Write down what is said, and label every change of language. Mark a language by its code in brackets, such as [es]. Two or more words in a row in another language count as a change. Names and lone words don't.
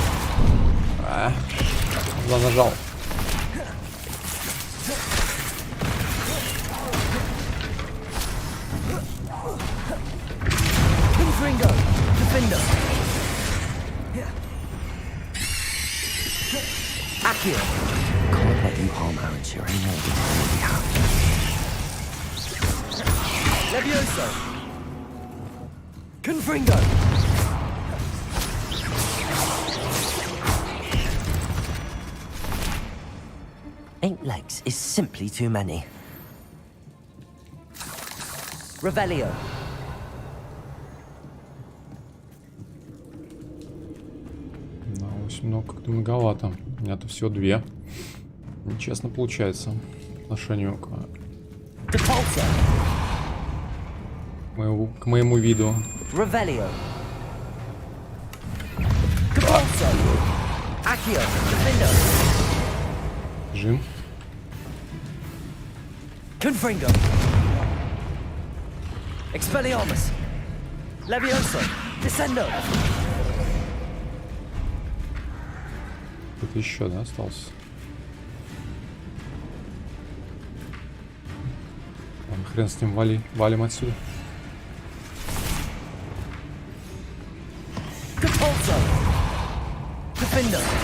[ru] Нажал. [la] Confringo. Defendo. Accio. [en] Can't let you harm Aranshire anymore than you already have. [la] Levioso. Confringo. [en] 8 legs is simply too many. [la] Revelio. [ru] Да, 8 ног как-то многовато. У меня-то всего 2. Нечестно получается по отношению к моему виду. [la] Revelio. Compulso. Accio. Defendo. [ru] Жим. [la] Confringo. Expelliarmus. Levioso. Descendo. [ru] Кто-то еще, да, остался? Ладно, хрен с ним, валим отсюда. [la] Compulso. Defendo.